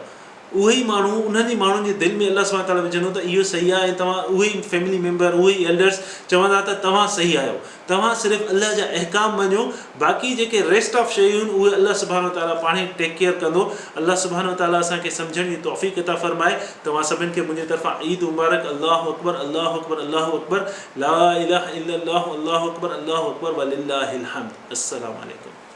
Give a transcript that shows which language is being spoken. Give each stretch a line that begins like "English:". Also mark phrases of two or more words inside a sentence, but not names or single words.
Sindhi: उहे ई माण्हू उन्हनि ई माण्हुनि जे दिलि में अलाह सुब्हानो ताला विझंदो त इहो सही आहे ऐं तव्हां उहे ई
English: family member
Sindhi: उहे ई एल्डर्स चवंदा त तव्हां सही आहियो। तव्हां सिर्फ़ु अलाह जा अहकाम मञो, बाक़ी जेके
English: rest of
Sindhi: शयूं आहिनि उहे अलाह सुब्हानो ताला पाण ई
English: take care
Sindhi: कंदो। अलाह सुब्हानो ताला असांखे सम्झण जी तौफ़ीक़ अता फ़रमाए। तव्हां सभिनि खे मुंहिंजे तरफ़ां ईद मुबारक।
Arabic: الله أكبر، الله أكبر، الله أكبر، لا إله إلا الله، الله أكبر، الله أكبر، ولله الحمد. السلام عليكم.